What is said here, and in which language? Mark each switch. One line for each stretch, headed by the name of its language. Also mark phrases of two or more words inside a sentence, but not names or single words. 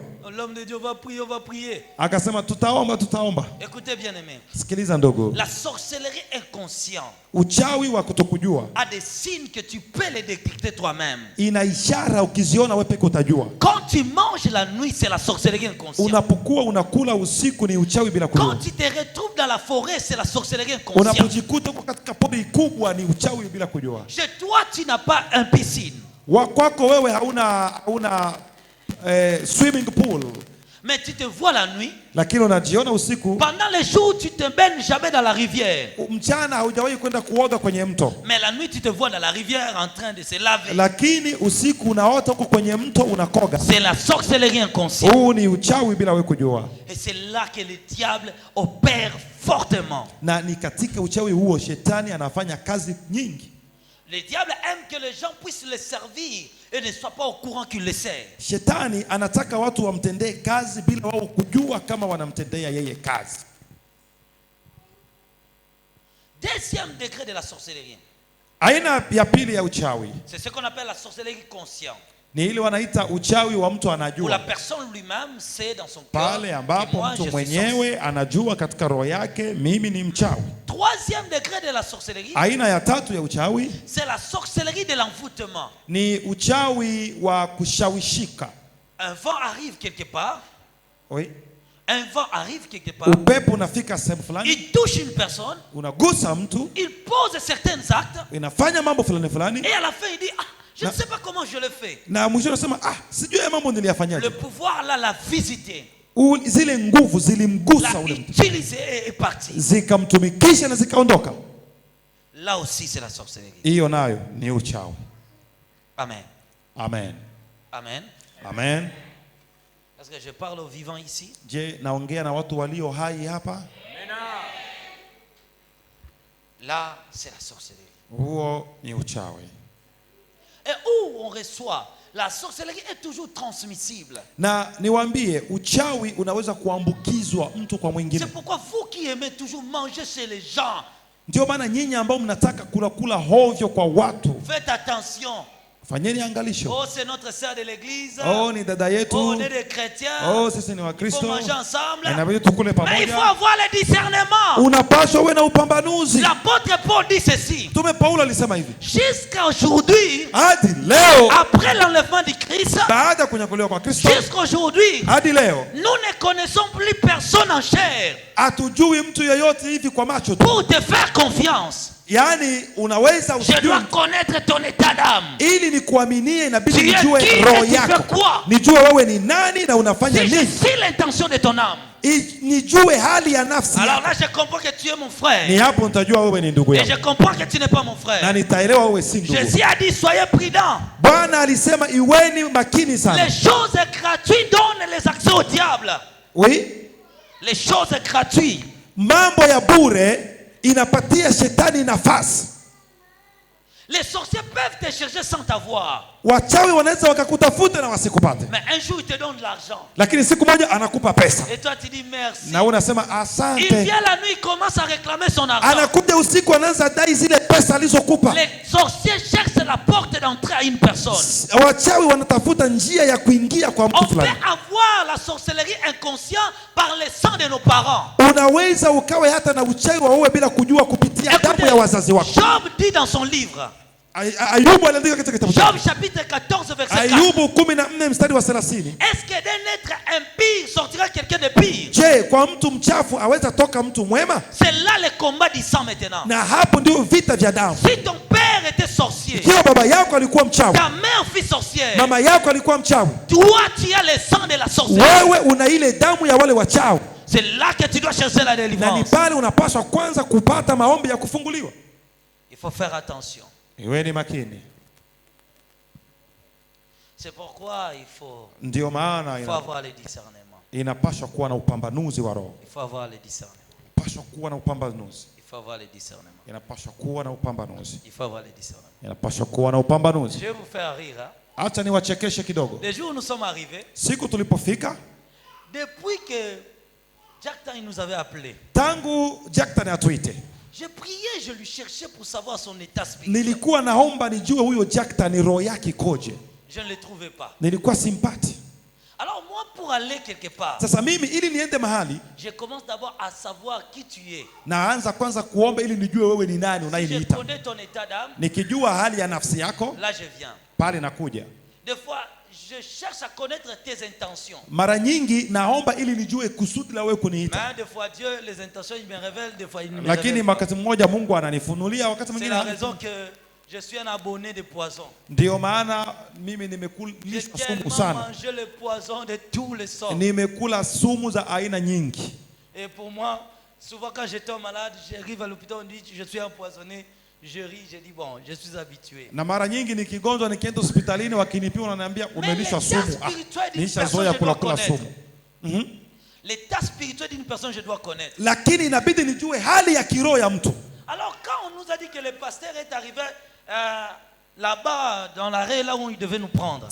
French: L'homme de Dieu va prier, on va prier.
Swahili: Akasema tutaomba, tutaomba.
French: Écoutez bien aimé.
Swahili: Sikiliza ndogo.
French: La sorcellerie inconsciente.
Swahili: Uchawi wa kutokujua.
French: A des signes que tu peux les détecter toi-même.
Swahili: Ina ishara ukiziona wewe peke utajua.
French: Quand tu manges la nuit, c'est la sorcellerie inconsciente.
Swahili: Unapokuwa unakula usiku ni uchawi bila kujua.
French: Quand tu te retrouves dans la forêt, c'est la sorcellerie inconsciente.
Swahili: Unapojikuta katika pori kubwa ni uchawi bila kujua.
French: Chez toi, tu n'as pas un piscine.
Swahili: Kwako wewe hauna
English: swimming pool.
French: Mais tu te vois la nuit.
Swahili: Lakini unajiona usiku.
French: Pendant les jours, tu te baignes jamais dans la rivière.
Swahili: Mchana haujawahi kwenda kuoga kwenye mto.
French: Mais la nuit, tu te vois dans la rivière en train de se laver.
Swahili: Lakini usiku unaota huko kwenye mto unakoga.
French: C'est la sorcellerie inconsciente.
Swahili: Huu ni uchawi bila wewe kujua.
French: Et c'est là que le diable opère fortement.
Swahili: Na ni katika uchawi huo shetani anafanya kazi nyingi.
French: Le diable aime que les gens puissent le servir et ne soient pas au courant qu'il le sert.
Swahili: Shetani anataka watu wamtendee kazi bila wao kujua kama wanamtendea yeye kazi.
French: Deuxième degré de la sorcellerie.
Swahili: Aina ya pili ya uchawi.
French: C'est ce qu'on appelle la sorcellerie consciente.
Swahili: Ni ile wanaita uchawi wa mtu anajua.
French: Où la personne lui-même sait dans son cœur.
Swahili: Pale ambapo mtu mwenyewe anajua katika roho yake mimi ni mchawi.
French: Troisième degré de la sorcellerie.
Swahili: Aina ya tatu ya uchawi.
French: C'est la sorcellerie de l'envoûtement.
Swahili: Ni uchawi wa kushawishika.
French: Un vent arrive quelque part. Oui. Un vent arrive quelque part.
Swahili: Upepo unafika sehemu fulani.
French: Il touche une personne.
Swahili: Unagusa mtu.
French: Il pose certains actes.
Swahili: Inafanya mambo fulani fulani.
French: Et à la fin il dit je ne sais pas comment je le fais.
Swahili: Na mwisho anasema sijui mambo niliyafanyaje.
French: Le pouvoir là l'a visité.
Swahili: Zile nguvu zilimgusa ule mtu.
French: Et parti.
Swahili: Zikamtumikisha na zikaondoka.
French: Là aussi c'est la sorcellerie.
Swahili: Hiyo nayo ni uchawi.
French: Amen. Amen. Amen. Amen. Est-ce que je parle aux vivants ici?
Swahili: Je, naongea na watu walio hai hapa?
French: Là c'est la sorcellerie.
Swahili: Huo ni uchawi.
French: Et où on reçoit, la sorcellerie est toujours transmissible.
Swahili: Na niwaambie uchawi unaweza kuambukizwa mtu kwa mwingine.
French: C'est pourquoi vous qui aimez toujours manger chez les gens.
Swahili: Ndio maana nyinyi ambao mnataka kula hovyo kwa watu.
French: Faites attention.
Swahili: Fanyeni angalisho.
French: Oh, c'est notre sœur de l'église.
Swahili: Oh, ni dada yetu.
French: Oh, on est des chrétiens.
Swahili: Oh, sisi ni Wakristo.
French: Il faut manger ensemble.
Swahili: Inabidi tukule pamoja.
French: Mais il faut avoir le discernement.
Swahili: Unapaswa uwe na upambanuzi.
French: L'apôtre Paul dit ceci.
Swahili: Mtume Paulo alisema hivi.
French: Jusqu'à aujourd'hui,
Swahili: hadi leo,
French: après l'enlèvement de Christ,
Swahili: baada ya kunyakuliwa kwa Kristo,
French: jusqu'à aujourd'hui,
Swahili: hadi leo,
French: nous ne connaissons plus personne en chair.
Swahili: Hatujui mtu yeyote hivi kwa macho tu.
French: Pour te faire confiance.
Swahili: Yani unaweza usijue.
French: Je dois connaître ton état d'âme.
Swahili: Ili nikuaminie inabidi nijue roho yako. Nijue wewe ni nani na unafanya nini.
French: Si l'intention de ton âme.
Swahili: Nijue hali ya nafsi.
French: Alors là je comprends que tu es mon frère.
Swahili: Ni hapo nitajua wewe ni ndugu yangu.
French: Et je comprends que tu n'es pas mon frère.
Swahili: Na nitaelewa wewe si ndugu.
French: Jésus a dit soyez prudents.
Swahili: Bwana alisema iweni makini sana.
French: Les choses gratuites donnent les accès au diable. Oui. Les choses gratuites.
Swahili: mambo ya bure inapatia shetani nafasi.
French: Les sorciers peuvent te chercher sans t'avoir.
Swahili: Wachawi wanaweza wakakutafuta na wasikupate.
French: Mais un jour il te donne de l'argent.
Swahili: Lakini siku moja anakupa pesa.
French: Et toi tu dis merci.
Swahili: Na unasema asante.
French: Il vient la nuit, il commence à réclamer son argent.
Swahili: Anakuja usiku anaanza dai zile pesa alizokupa.
French: Les sorciers cherchent la porte d'entrée à une personne.
Swahili: Wachawi wanatafuta njia ya kuingia kwa mtu fulani.
French: On peut avoir la sorcellerie inconscient par le sang de nos parents.
Swahili: Unaweza ukawe hata na uchawi wa wewe bila kujua kupitia damu ya wazazi wako.
French: Job dit dans son livre.
Swahili: Ayubu aliandika katika kitabu chake.
French: Job chapitre 14 verset 4.
Swahili: Ayubu 14 mstari wa 30.
French: Est-ce que d'un être impie sortira quelqu'un de pire?
Swahili: Je, kwa mtu mchafu aweza toka mtu mwema?
French: C'est là le combat du sang maintenant.
Swahili: Na hapo ndio vita vya damu.
French: Si ton père était sorcier,
Swahili: Kio baba yako alikuwa mchawi,
French: ta mère fut sorcière,
Swahili: mama yako alikuwa mchawi,
French: toi tu as le sang de la sorcellerie.
Swahili: wewe una ile damu ya wale wachawi.
French: C'est là que tu dois chercher la
Swahili: Na ni
French: délivrance.
Swahili: pale unapaswa kwanza kupata maombi ya kufunguliwa.
French: Il faut faire attention.
Swahili: Iwe ni makini.
French: C'est pourquoi il faut
Swahili: Ndio maana
French: avoir le discernement.
Swahili: inapaswa kuwa na upambanuzi wa roho.
French: Il faut avoir le discernement.
Swahili: Inapaswa kuwa na upambanuzi.
French: Il faut avoir le discernement.
Swahili: Inapaswa kuwa na upambanuzi.
French: Il faut avoir le discernement.
Swahili: Inapaswa kuwa na upambanuzi.
French: Je vais vous faire rire. Hein?
Swahili: Acha niwachekeshe kidogo.
French: Le jour où nous sommes arrivés,
Swahili: Siku tulipofika,
French: depuis que Jack Tan nous avait appelés,
Swahili: tangu Jacktan atuite,
French: je priais, je lui cherchais pour savoir son état spirituel.
Swahili: nilikuwa naomba nijue huyo Jacktan roho yake koje.
French: Je ne le trouvais pas.
Swahili: Nilikuwa simpati.
French: Alors moi, pour aller quelque part,
Swahili: Sasa mimi ili niende mahali,
French: je commence d'abord à savoir qui tu es.
Swahili: naanza kwanza kuomba ili nijue wewe ni nani
French: Si je
Swahili: unayeniita.
French: connais ton état d'âme,
Swahili: Nikijua hali ya nafsi yako,
French: là je viens.
Swahili: pale nakuja.
French: Des fois, je cherche à connaître tes intentions.
Swahili: Mara nyingi naomba ili nijue kusudi la wewe kuniita.
French: Mais des fois, Dieu, les intentions, il me révèle, des fois, il ne me
Swahili: Lakini
French: révèle pas.
Swahili: wakati mmoja Mungu ananifunulia, wakati
French: C'est
Swahili: mwingine
French: la
Swahili: hanifunui.
French: raison que je suis un abonné de poison.
Swahili: Ndio maana mimi
French: J'ai
Swahili: nimekulishwa sumu
French: tellement
Swahili: sana.
French: mangé le poison de tous les sortes.
Swahili: Nimekula sumu za aina nyingi.
French: Et pour moi, souvent quand je tombe malade, j'arrive à l'hôpital, on dit je suis empoisonné. Je ris, je dis bon, je suis habitué.
Swahili: Na mara nyingi nikigonjwa nikienda hospitalini wakinipima wananiambia umelishwa sumu. Nishazoea kula sumu.
French: L'état spirituel d'une personne, je dois connaître.
Swahili: Lakini inabidi nijue hali ya kiroho ya mtu.
French: Alors quand on nous a dit que le pasteur est arrivé là-bas dans l'arrêt là où il devait nous prendre.